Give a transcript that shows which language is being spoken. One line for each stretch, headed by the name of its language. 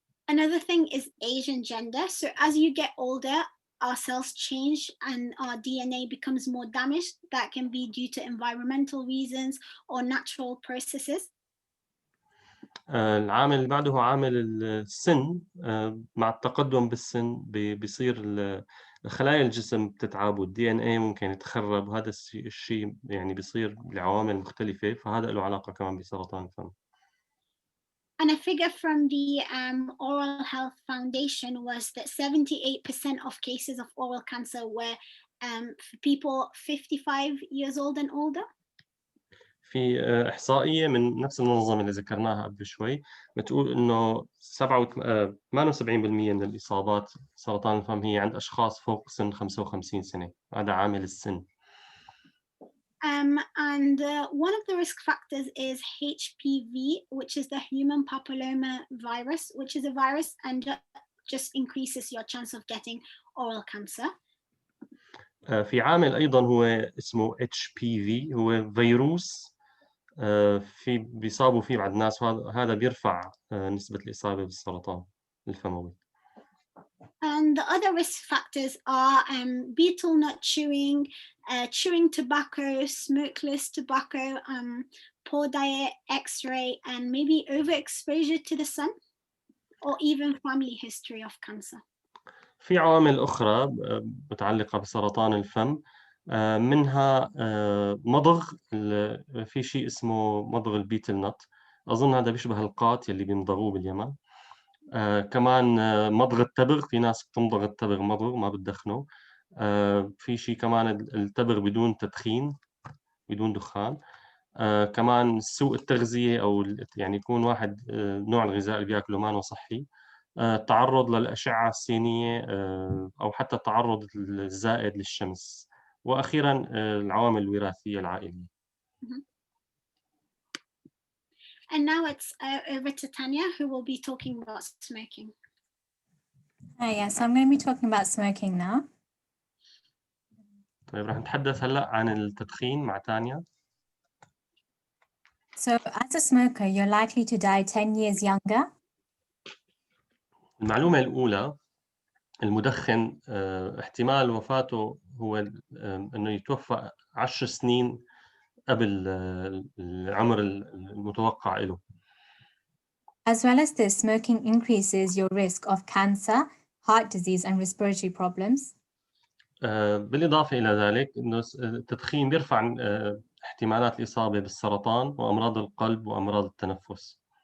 English: Another thing is age and gender. So as you get older, our cells change and our DNA becomes more damaged. That can be due to environmental reasons or natural processes.
Arabic: العامل اللي بعده هو عامل السن. مع التقدم بالسن بيصير خلايا الجسم بتتعب والDNA ممكن يتخرب، وهذا الشيء يعني بيصير لعوامل مختلفة، فهذا له علاقة كمان بسرطان الفم.
English: And a figure from the Oral Health Foundation was that 78% of cases of oral cancer were for people 55 years old and older.
Arabic: في إحصائية من نفس المنظمة اللي ذكرناها قبل شوي بتقول إنه 78% من الإصابات سرطان الفم هي عند أشخاص فوق سن 55 سنة. هذا عامل السن.
English: And one of the risk factors is HPV, which is the human papilloma virus, which is a virus and just increases your chance of getting oral cancer.
Arabic: في عامل أيضا هو اسمه HPV، هو فيروس بيصابوا فيه بعض الناس، وهذا بيرفع نسبة الإصابة بالسرطان الفموي.
English: And the other risk factors are betel nut chewing, chewing tobacco, smokeless tobacco, poor diet, X-ray, and maybe overexposure to the sun, or even family history of cancer.
Arabic: في عوامل أخرى متعلقة بسرطان الفم، منها مضغ. في شيء اسمه مضغ البيتل نت، أظن هذا بيشبه القات يلي بيمضغوه باليمن. كمان مضغ التبغ، في ناس بتمضغ التبغ مضغ ما بتدخنه. في شيء كمان التبغ بدون تدخين، بدون دخان. كمان سوء التغذية، أو يعني يكون واحد نوع الغذاء اللي بياكله ما هو صحي. التعرض للأشعة السينية، أو حتى التعرض الزائد للشمس. وأخيراً العوامل الوراثية العائلية.
English: And now it's over to Tanya, who will be talking about smoking. Hi, yes, I'm going to be talking about smoking now.
Arabic: طيب راح نتحدث هلأ عن التدخين مع تانيا.
English: So as a smoker, you're likely to die 10 years younger.
Arabic: المعلومة الأولى، المدخن احتمال وفاته هو أنه يتوفى 10 سنين قبل العمر المتوقع له.
English: As well as this, smoking increases your risk of cancer, heart disease, and respiratory problems.
Arabic: بالإضافة إلى ذلك إنه التدخين بيرفع احتمالات الإصابة بالسرطان وأمراض القلب وأمراض التنفس.